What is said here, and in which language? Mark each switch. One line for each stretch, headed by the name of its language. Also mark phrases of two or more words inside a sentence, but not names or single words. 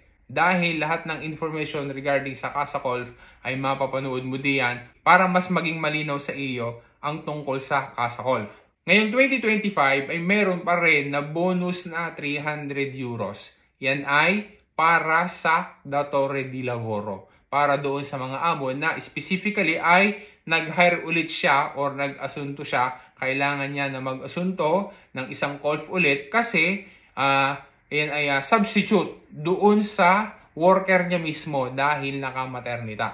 Filipino: Dahil lahat ng
English: information regarding
Filipino: sa Casa Golf ay mapapanood mo diyan para mas maging malinaw sa iyo ang tungkol sa Casa Golf. Ngayong 2025 ay meron pa rin na bonus na 300 euros. Yan ay para sa
Italian: datore di lavoro.
Filipino: Para doon sa mga amo na specifically ay nag-hire ulit siya or nag-asunto siya. Kailangan niya na mag-asunto ng isang golf ulit kasi yan ay substitute doon sa worker niya mismo dahil naka-maternita.